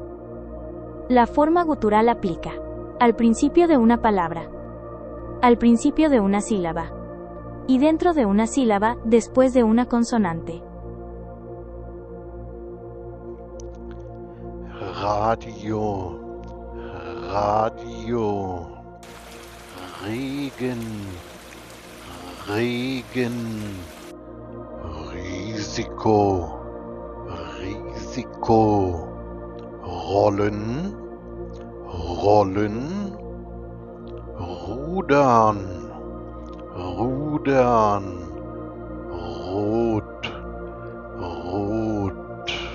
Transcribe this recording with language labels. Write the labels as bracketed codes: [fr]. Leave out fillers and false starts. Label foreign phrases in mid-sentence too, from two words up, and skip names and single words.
[es] La forma gutural aplica al principio de una palabra, al principio de una sílaba, y dentro de una sílaba, después de una consonante. [de] Radio, radio, Regen, Regen, Risiko, Risiko, Rollen, Rollen, Rudern, Rudern, Rot, Rot.